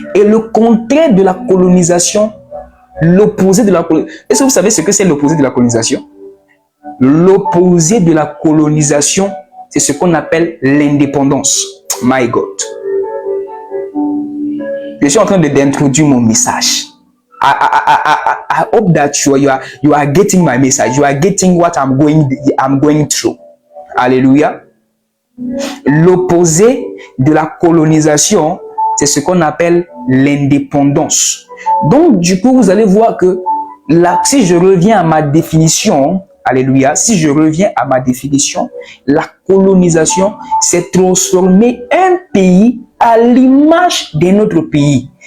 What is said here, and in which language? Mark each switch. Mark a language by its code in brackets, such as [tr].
[fr] Et le contraire de la colonisation, l'opposé de la colonisation. Est-ce que vous savez ce que c'est l'opposé de la colonisation? L'opposé de la colonisation, c'est ce qu'on appelle l'indépendance. [en] My God. [fr] Je suis en train d'introduire mon message. [en] I hope that you are getting my message. You are getting what I'm going through. [fr] Alléluia. L'opposé de la colonisation, c'est ce qu'on appelle l'indépendance. Donc, du coup, vous allez voir que là, si je reviens à ma définition, alléluia, si je reviens à ma définition, la colonisation, c'est transformer un pays à l'image d'un autre pays.